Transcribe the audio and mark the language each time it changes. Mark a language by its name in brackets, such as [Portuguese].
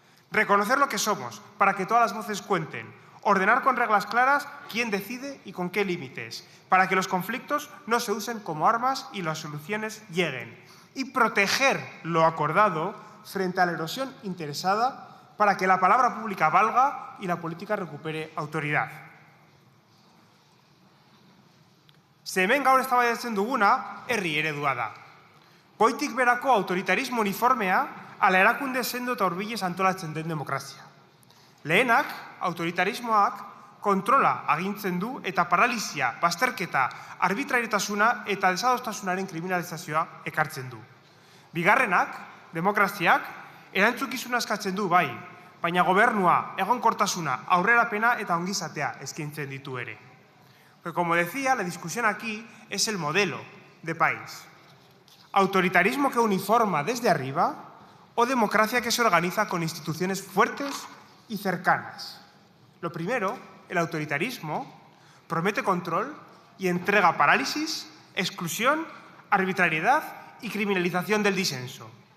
[Spanish] Reconocer lo que somos para que todas las voces cuenten, ordenar con reglas claras quién decide y con qué límites, para que los conflictos no se usen como armas y las soluciones lleguen. Y proteger lo acordado frente a la erosión interesada para que la palabra pública valga y la política recupere autoridad. [Basque] Se hemen gaur eztabaidatzen duguna herri eredua da. Goitik berako autoritarismo uniformea ala erakunde sendo eta hurbilez antolatzen den demokrazia. Lehenak, autoritarismoak kontrola agintzen du eta paralizia, bazterketa, arbitrarietasuna eta desadostasunaren kriminalizazioa ekartzen du. Bigarrenak, demokraziak, erantzukizuna eskatzen du bai, baina gobernua, egonkortasuna, aurrerapena eta ongizatea eskaintzen ditu ere. [Spanish] Porque, como decía, la discusión aquí es el modelo de país. ¿Autoritarismo que uniforma desde arriba o democracia que se organiza con instituciones fuertes y cercanas? Lo primero, el autoritarismo, promete control y entrega parálisis, exclusión, arbitrariedad y criminalización del disenso.